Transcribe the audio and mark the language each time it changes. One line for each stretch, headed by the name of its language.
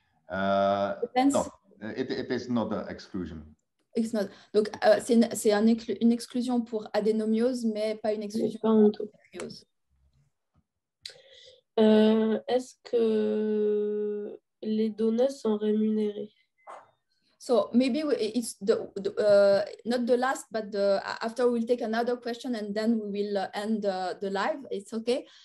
English: No, it is not an exclusion. It's not.
French: Donc, c'est une exclusion pour adénomiose, mais pas une exclusion Pas pour endométriose. Est-ce que les donneuses sont rémunérées?
English: So maybe it's not the last, but after we'll take another question and then we will end the live. It's okay.